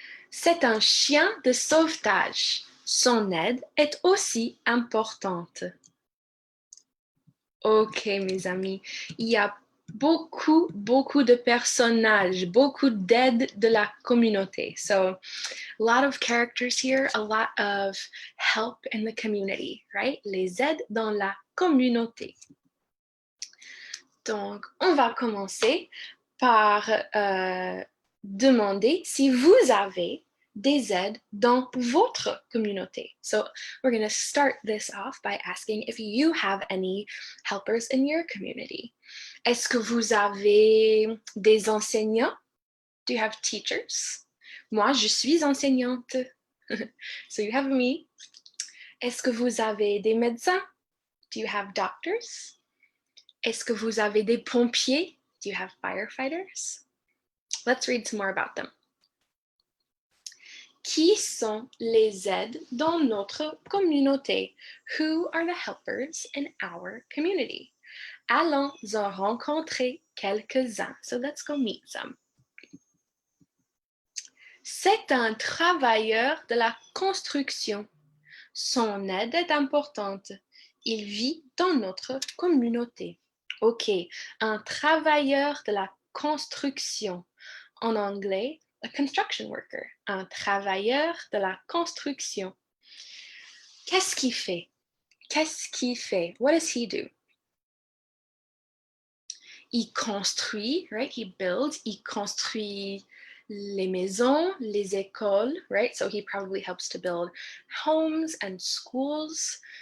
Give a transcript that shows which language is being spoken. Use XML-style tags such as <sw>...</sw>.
<fr>C'est un chien de sauvetage. Son aide est aussi importante. Ok, mes amis, il y a beaucoup de personnages, beaucoup d'aides de la communauté.</fr> <en>So, a lot of characters here, a lot of help in the community, right?</en> <fr>Les aides dans la communauté. Donc, on va commencer par demander si vous avez des aides dans votre communauté.</fr> <en>So we're going to start this off by asking if you have any helpers in your community.</en> <fr>Est-ce que vous avez des enseignants?</fr> <en>Do you have teachers?</en> <fr>Moi, je suis enseignante.</fr> <en>So you have me.</en> <fr>Est-ce que vous avez des médecins?</fr> <en>Do you have doctors?</en> <fr>Est-ce que vous avez des pompiers?</fr> <en>Do you have firefighters? Let's read some more about them.</en> <fr>Qui sont les aides dans notre communauté?</fr> <en>Who are the helpers in our community?</en> <fr>Allons en rencontrer quelques-uns.</fr> <en>So let's go meet some.</en> <fr>C'est un travailleur de la construction. Son aide est importante. Il vit dans notre communauté. Ok, un travailleur de la construction. En anglais,</fr> <en>a construction worker.</en> <fr>Un travailleur de la construction. Qu'est-ce qu'il fait? Qu'est-ce qu'il fait?</fr> <en>What does he do?</en> <fr>Il construit,</fr> <en>right? He builds.</en> <fr>Il construit les maisons, les écoles, right?</fr> <en>So he probably helps to build homes and schools.</en>